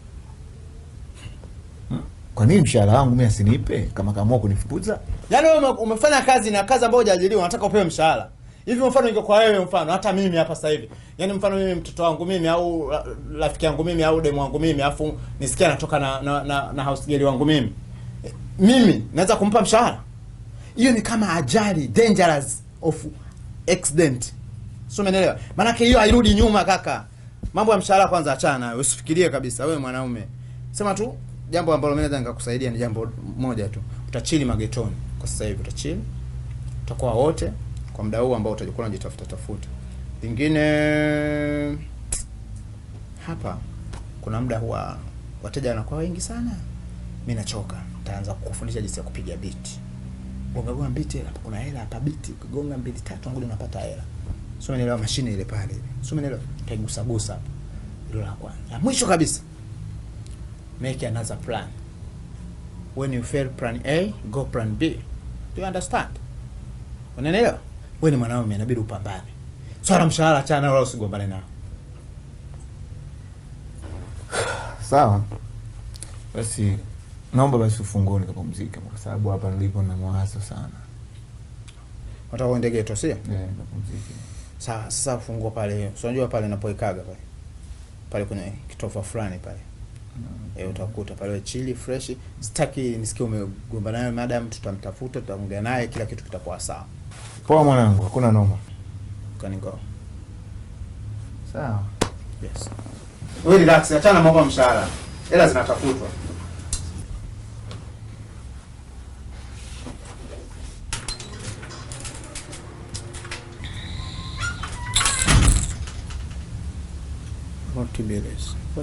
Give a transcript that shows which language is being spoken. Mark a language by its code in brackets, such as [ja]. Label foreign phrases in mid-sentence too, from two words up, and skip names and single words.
[sw] Kwa nini mshahara wangu mimi asinipe kama kaamua kunifukuza? Yaani wewe umefanya kazi na kazi ambayo hujajiliwa unataka upewe mshahara. Hivi mfano ingekuwa wewe mfano hata mimi hapa sasa hivi. Yaani mfano mimi mtoto wangu mimi au rafiki yangu mimi au demu wangu mimi afu nisikia natoka na [en] house girl [sw] wangu mimi. Mimi naweza kumpa mshahara? Hiyo ni kama ajali, [en] dangerous of accident. [sw] Sio, umeelewa? Maana yake hiyo hairudi nyuma kaka. Mambo ya mshahara kwanza achana nayo. Usifikirie kabisa wewe mwanaume. Sema tu jambo ambalo mimi naweza nikakusaidia ni jambo moja tu. Utachili magetoni. Kwa sasa hivi utachili. Tutakuwa wote kwa muda huu ambao utakuwa unajitafuta. Lingine hapa kuna muda huwa wateja wanakuwa wengi sana. Mimi nachoka. Nitaanza kukufundisha jinsi ya kupiga beat. Gonga beat hapa kuna hela hapa beat. Ukigonga 2 3 ngoja unapata hela. Sio, umeelewa? Mashine ile pale. Sio, umeelewa? Kaigusa gusa hapo. Hilo la kwanza. Mwisho kabisa. [en] Make another plan. When you fail plan A, go plan B. Do you understand? [sw] Unaelewa? Wewe ni mwanaume inabidi upambane. Swala mshahara achana wala usigombane nao. Sawa. Basi naomba basi ufungue nikapumzike kwa sababu hapa nilipo na mawazo sana. Unataka uende geto sio? Nikapumzike. Sawa, sasa fungua pale. Unajua pale napoikaga pale. Pale kuna kitofa fulani pale. Utakuta pale chili fresh. Sitaki nisikie umegombana naye, madam tutamtafuta, tutaongea naye, kila kitu kitakuwa sawa. Poa mwanangu, hakuna noma. [en] Can go. [sw] Sawa. Yes. Wewe relax, achana mambo ya mshahara. Hela zinatafutwa. [en] What bills?